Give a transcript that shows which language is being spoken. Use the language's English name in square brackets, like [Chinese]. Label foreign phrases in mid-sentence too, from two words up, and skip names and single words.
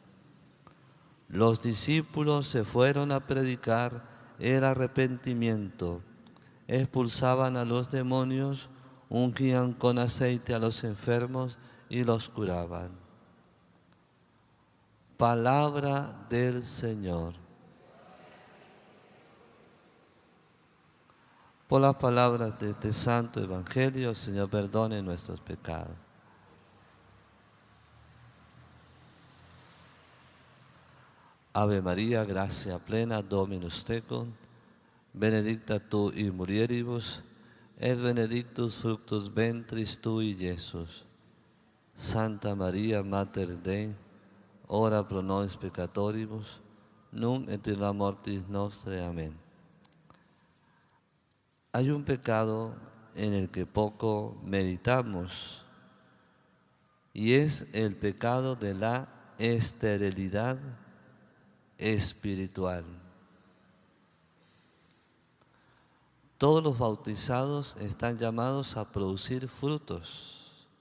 [Spanish] Los discípulos se fueron a predicar el arrepentimiento, expulsaban a los demonios, ungían con aceite a los enfermos y los curaban. Palabra del Señor. Por las palabras de este santo evangelio, el Señor perdone nuestros pecados. [Latin] Ave María, gracia plena, Dominus tecum, benedicta tu in mulieribus, et benedictus fructus ventris tui, Iesus. Santa María, Mater Dei, ora pro nobis peccatoribus, nunc et in hora mortis nostrae. [Spanish] Amén. Hay un pecado en el que poco meditamos, y es el pecado de la esterilidad espiritual. Todos los bautizados están llamados a producir frutos.